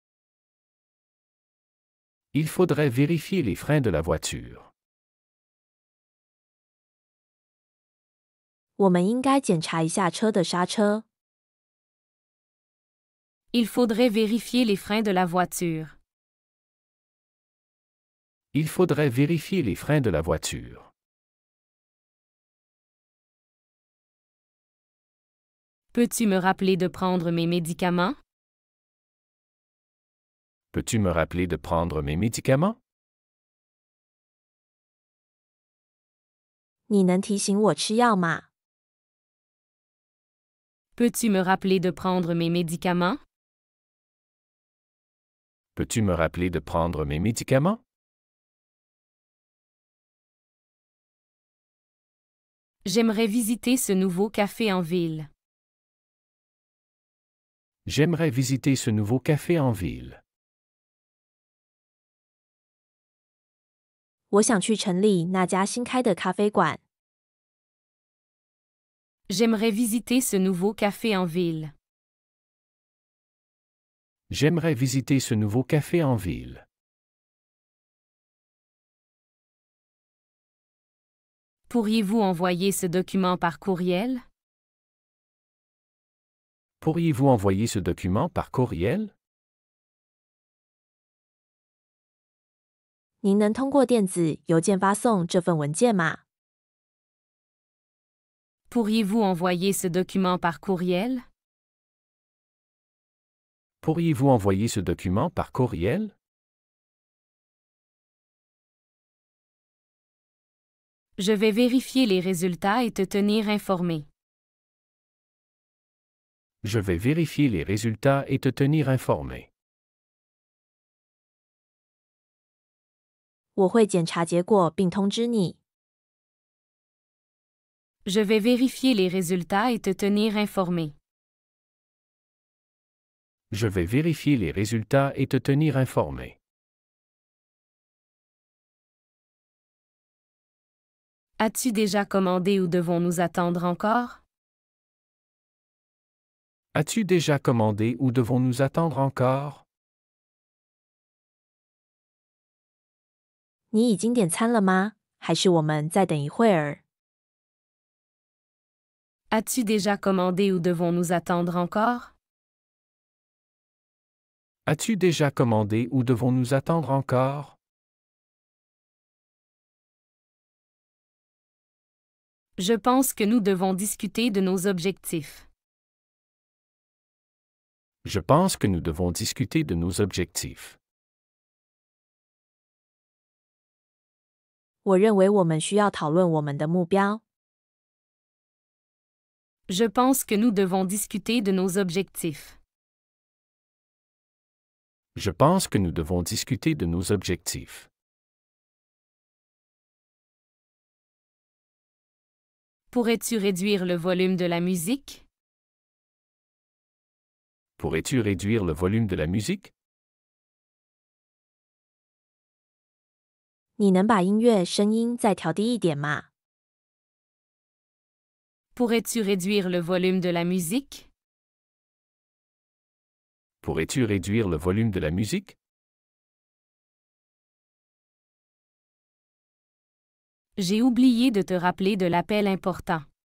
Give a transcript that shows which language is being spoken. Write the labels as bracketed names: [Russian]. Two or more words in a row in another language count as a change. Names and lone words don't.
[French] Il faudrait vérifier les freins de la voiture. [Chinese] 我们应该检查一下车的刹车。 [French] Il faudrait vérifier les freins de la voiture. Il faudrait vérifier les freins de la voiture. Peux-tu me rappeler de prendre mes médicaments? Peux-tu me rappeler de prendre mes médicaments? [Chinese] 你能提醒我吃药吗？ [French] Peux-tu me rappeler de prendre mes médicaments? Peux-tu me rappeler de prendre mes médicaments? J'aimerais visiter ce nouveau café en ville. J'aimerais visiter ce nouveau café en ville. [Chinese] 我想去城里那家新开的咖啡馆。 [French] J'aimerais visiter ce nouveau café en ville. J'aimerais visiter ce nouveau café en ville. Pourriez-vous envoyer ce document par courriel? Pourriez-vous envoyer ce document par courriel? [Chinese] 您能通过电子邮件发送这份文件吗？ [French] Pourriez-vous envoyer ce document par courriel? Pourriez-vous envoyer ce document par courriel? Je vais vérifier les résultats et te tenir informé. Je vais vérifier les résultats et te tenir informé. [Chinese] 我会检查结果并通知你。 [French] Je vais vérifier les résultats et te tenir informé. Je vais vérifier les résultats et te tenir informé. As-tu déjà commandé ou devons-nous attendre encore? As-tu déjà commandé ou devons-nous attendre encore? [Chinese] 你已经点餐了吗？还是我们再等一会儿？ [French] As-tu déjà commandé ou devons-nous attendre encore? As-tu déjà commandé ou devons-nous attendre encore? Je pense que nous devons discuter de nos objectifs. Je pense que nous devons discuter de nos objectifs. [Chinese] 我认为我们需要讨论我们的目标。 [French] Je pense que nous devons discuter de nos objectifs. Je pense que nous devons discuter de nos objectifs. Pourrais-tu réduire le volume de la musique? Pourrais-tu réduire le volume de la musique? [Chinese] 你能把音乐声音再调低一点吗？ [French] Pourrais-tu réduire le volume de la musique? Pourrais-tu réduire le volume de la musique? J'ai oublié de te rappeler de l'appel important.